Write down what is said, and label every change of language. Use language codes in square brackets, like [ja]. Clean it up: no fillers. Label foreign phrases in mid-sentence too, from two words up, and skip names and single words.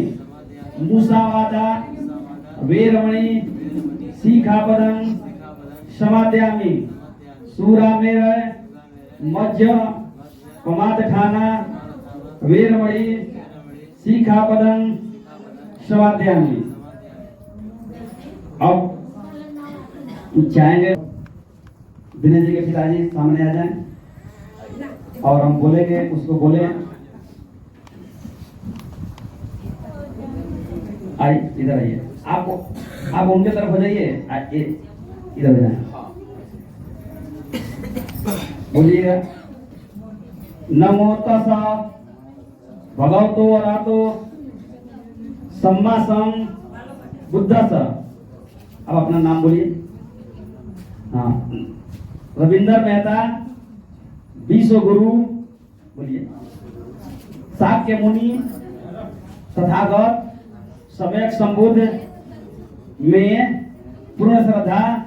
[pi] मुसावादा वेरमणि शिखापदं समादयामि। सूरामेव मज्ज पमादठाना वेरमणि शिखापदं समादयामि। [hi] अब चाहेंगे दिनेश जी के पिताजी सामने आ जाएं और हम बोलेंगे, उसको बोले आई इधर आइए। आप उनके तरफ हो जाइए, इधर हो जाए, बोलिएगा। [pi] नमो तस्सा भगवतो वरातो सम्मा सम बुद्धस। [hi] अब अपना नाम बोलिए। हाँ, रविंदर मेहता विश्व गुरु बोलिए। शाक्य मुनि तथागत सम्यक संबुद्ध में पूर्ण श्रद्धा